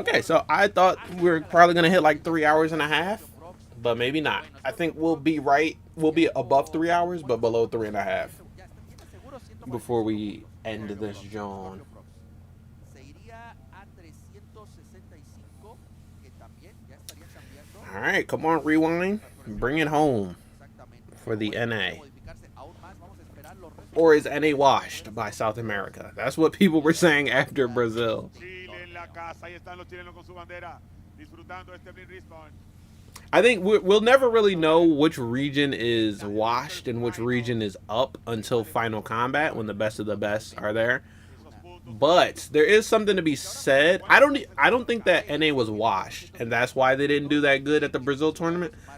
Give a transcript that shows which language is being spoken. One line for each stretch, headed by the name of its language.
English: Okay, so I thought we were probably gonna hit like 3 hours and a half, but maybe not. I think we'll be right. We'll be above 3 hours, but below 3.5
Spanish: Ya está, tiene seguro 140
English: before we end this John.
Spanish: Se iría a 365, que también ya estaría cambiando.
English: All right, come on, Rewind, bring it home.
Spanish: Exactamente.
English: For the
Spanish: Puede
English: NA.
Spanish: modificarse aún más. Vamos a esperar los resultados.
English: Or is NA washed by South America? That's what people were saying after Brazil.
Spanish: Chile en la casa, ahí están los chilenos con su bandera, disfrutando este Blink Respawn.
English: I think we'll never really know which region is washed and which region is up until Final Kombat, when the best of the best are there. But there is something to be said. I don't think that NA was washed, and that's why they didn't do that good at the Brazil tournament.